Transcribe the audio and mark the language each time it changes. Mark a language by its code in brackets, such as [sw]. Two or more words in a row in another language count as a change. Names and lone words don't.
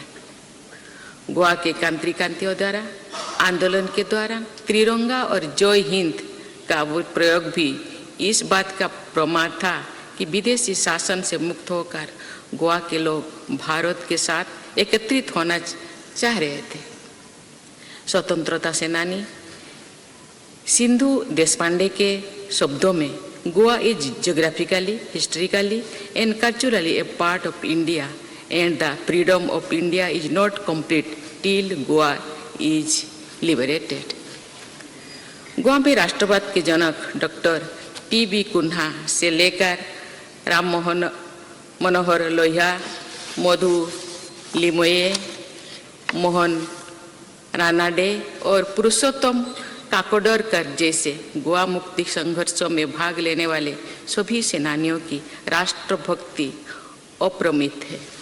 [hi] गोवा के क्रांतिकारियों द्वारा आंदोलन के द्वारा त्रिरंगा और जय हिंद का वो प्रयोग भी इस बात का प्रमाण था कि विदेशी शासन से मुक्त होकर गोवा के लोग भारत के साथ एकत्रित होना चाह रहे थे। स्वतंत्रता सेनानी सिंधु देशपांडे के शब्दों में [en] Goa is geographically, historically and culturally a part of India and the freedom of India is not complete till Goa is liberated. [hi] गोवा में राष्ट्रवाद के जनक डॉक्टर टी.बी. कुन्हा से लेकर राम मनोहर लोहिया, मधु लिमये, मोहन रानाडे और पुरुषोत्तम काकोडकर जैसे गोवा मुक्ति संघर्षों में भाग लेने वाले सभी सेनानियों की राष्ट्रभक्ति अप्रमित है।